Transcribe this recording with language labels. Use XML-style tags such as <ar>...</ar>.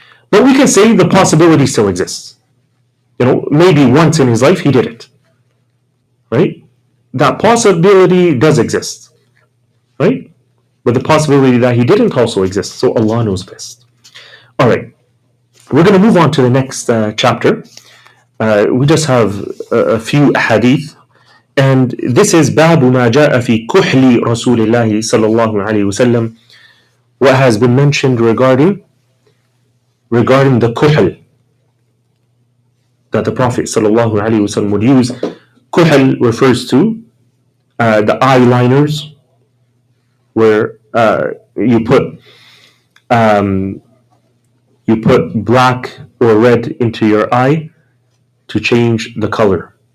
<en>But we can say the possibility still exists. Maybe once in his life he did it. Right? That possibility does exist. Right? But the possibility that he didn't also exist. So Allah knows best. All right. We're going to move on to the next chapter. We just have a few hadith. And this is</en> <ar>باب ما جاء في كحل رسول الله صلى الله عليه وسلم.</ar> <en>What has been mentioned regarding the kuhl that the Prophet صلى الله عليه وسلم would use. Kuhl refers to the eyeliners, where you put black or red into your eye to change the color.</en>